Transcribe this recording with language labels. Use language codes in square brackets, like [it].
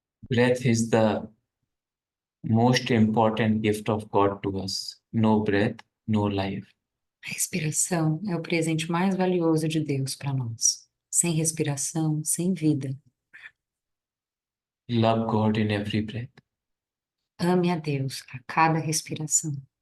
[en] Breath is the most important gift of God to us. No breath, no life. [pt] A respiração é o presente mais valioso de Deus para nós. Sem respiração, sem vida. [en] Love God in every breath. [pt] Ame a Deus a cada respiração.